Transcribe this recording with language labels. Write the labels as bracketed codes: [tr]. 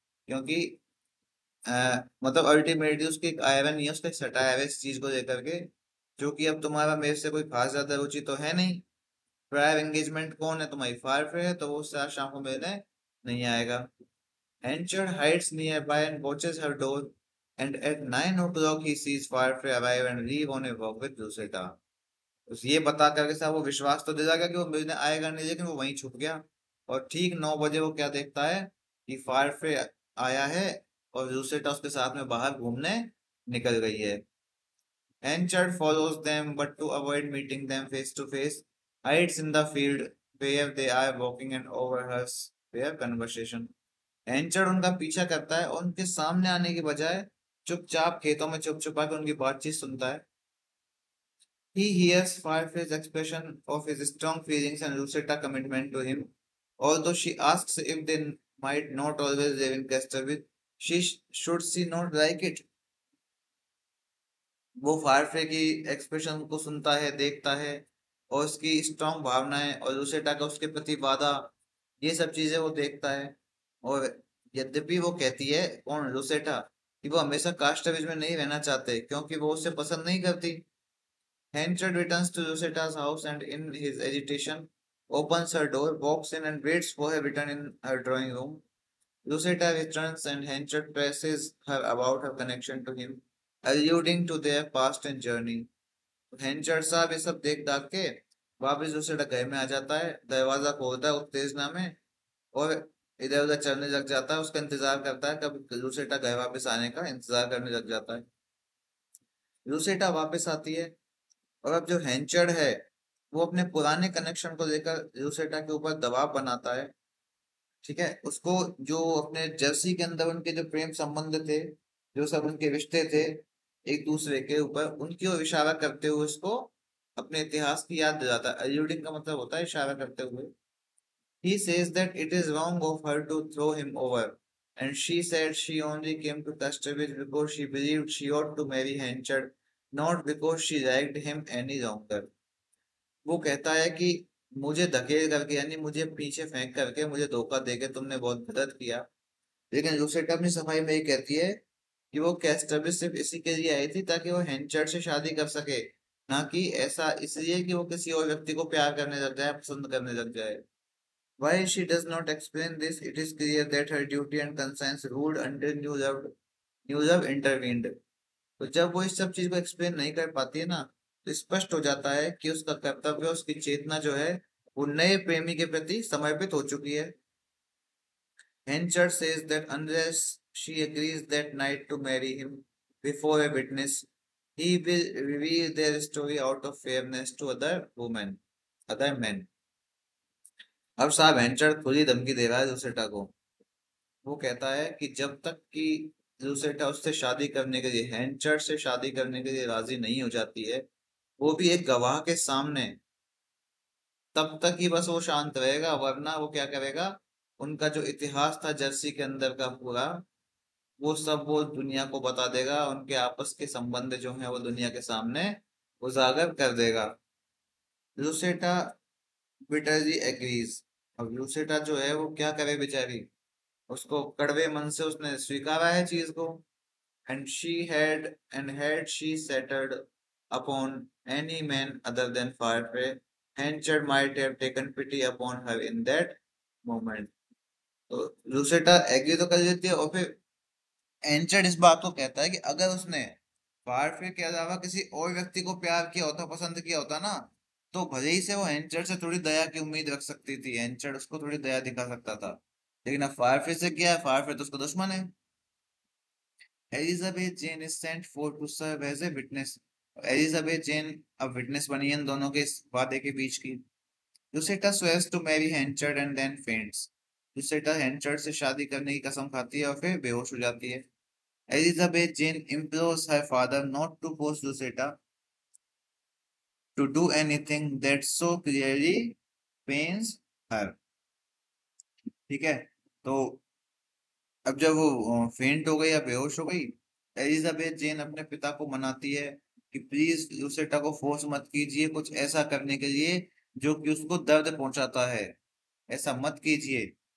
[hi] क्योंकि मतलब अल्टीमेटली उसकी एक आयरन नहीं है, उसका एक सटाया है इस चीज को लेकर के, जो कि अब तुम्हारा मेरे से कोई खास ज्यादा रुचि तो है नहीं। प्रायर एंगेजमेंट कौन है? तुम्हारी फायर है, तो वो उससे आज शाम को मिलने नहीं आएगा। [en] Henchard hides nearby and watches her door, and at 9 o'clock he sees Firefly arrive and leave on a walk with Lucetta. [hi] उस ये बता करके साहब वो विश्वास तो दिला गया कि वो मिलने आएगा नहीं, लेकिन वो वहीं छुप गया। और ठीक 9 बजे वो क्या देखता है कि फायरफ्रे आया है और लूसेटा उसके साथ में बाहर घूमने निकल गई है। [en] Henchard follows them, but to avoid meeting them face to face, hides in the field where they are walking and overhears their conversation. [hi] Henchard उनका पीछा करता है और उनके सामने आने की बजाय चुपचाप खेतों में छुप छुपा के उनकी बातचीत सुनता है। [en] He hears Firefly's expression of his strong feelings and Lucetta commitment to him. Although she asks if they might not always live in Casterville, should she not like it? [hi] वो फायरफ्ले की एक्सप्रेशन को सुनता है, देखता है, और उसकी स्ट्रांग भावनाएं और लूसेटा का उसके प्रति वादा, ये सब चीजें वो देखता है। और यद्यपि वो कहती है, कौन? लूसेटा, कि वो हमेशा कास्टवेज में नहीं रहना चाहते क्योंकि वो उसे पसंद नहीं करती। [en] Henchard returns to Luceta's house and in his agitation opens her door, walks in and waits for her return in her drawing room. Lucetta returns and Henchard presses her about her connection to him, alluding to their past and journey. [hi] हेंचर साहब ये सब देख दाख के वापस दूसरे घर में आ जाता है, दरवाजा खोलता है उत्तेजना में और इधर उधर चलने लग जाता है। उसका इंतजार करता है, कब लूसेटा घर वापस आने का इंतजार करने लग जाता है। लूसेटा वापस आती है और अब जो हेंचर्ड है वो अपने पुराने कनेक्शन को लेकर लूसेटा के ऊपर दबाव बनाता है। ठीक है, उसको जो अपने जर्सी के अंदर उनके जो प्रेम संबंध थे, जो सब उनके रिश्ते थे एक दूसरे के ऊपर, उनकी ओर इशारा करते हुए उसको अपने इतिहास की याद दिलाता है। अल्यूडिंग का मतलब होता है इशारा करते हुए। [en] He says that it is wrong of her to throw him over, and she said she only came to Casterbridge because she believed she ought to marry Henchard, not because she liked him any longer. [hi] वो कहता है कि मुझे धकेल करके, यानी मुझे पीछे फेंक करके, मुझे धोखा देके तुमने बहुत गलत किया। लेकिन लूसेटा अपनी सफाई में ये कहती है कि वो कैस्टरविच सिर्फ इसी के लिए आई थी ताकि वो हेंचर्ड से शादी कर सके, ना कि ऐसा इसलिए कि वो किसी और व्यक्ति को प्यार करने लग जाए, पसंद करने लग जाए। [en] Why she does not explain this, it is clear that her duty and conscience ruled until new love intervened. [hi] तो जब वो इस सब चीज को एक्सप्लेन नहीं कर पाती है ना, तो स्पष्ट हो जाता है कि उसका कर्तव्य, उसकी चेतना जो है वो नए प्रेमी के प्रति समर्पित हो चुकी है। Henchard says that unless she agrees that night to marry him before a witness, he will reveal their story out of fairness to other men. अब साहब हेंचर्ड खुद ही धमकी दे रहा है लूसेटा को। वो कहता है कि जब तक कि लूसेटा उससे शादी करने के लिए, हेंचर्ड से शादी करने के लिए राजी नहीं हो जाती है, वो भी एक गवाह के सामने, तब तक ही बस वो शांत रहेगा। वरना वो क्या करेगा, उनका जो इतिहास था जर्सी के अंदर का पूरा, वो सब वो दुनिया को बता देगा। उनके आपस के संबंध जो है वो दुनिया के सामने उजागर कर देगा। लूसेटा [en] Bitterly agrees. [hi] अब लूसेटा जो है वो क्या करे बेचारी, उसको कड़वे मन से उसने स्वीकारा है चीज को। [en] And had she settled upon any man other than Firefly, Henchard might have taken pity upon her in that moment. [hi] तो लूसेटा एग्री तो कर लेती है और फिर एंचर्ड इस बात को कहता है कि अगर उसने फायरफिर के अलावा किसी और व्यक्ति को प्यार किया होता, पसंद किया होता ना, तो भले ही से वो हेंचर से थोड़ी दया की उम्मीद रख सकती थी, हेंचर उसको थोड़ी दया दिखा सकता था। लेकिन अब फायरफिर से क्या है, फायरफिर तो उसका दुश्मन है। Elizabeth gen [en] Is sent for to serve as a witness. [hi] Elizabeth जेन अब विटनेस बनी है इन दोनों के इस वादे के बीच की। लुसेटा [en] Swears to marry Henchard and then faints. [hi] लुसेटा हेंचर्ड से शादी करने की कसम खाती है और फिर बेहोश हो जाती है। [en] Elizabeth Jane implores her father not to force Lucetta to do anything that so clearly pains her। [hi] ठीक है, तो अब जब वो फेंट हो गई या बेहोश हो गई, एलिजाबेथ जेन अपने पिता को मनाती है कि प्लीज लुसेटा को फोर्स मत कीजिए कुछ ऐसा करने के लिए जो कि उसको दर्द पहुंचाता है, ऐसा मत कीजिए।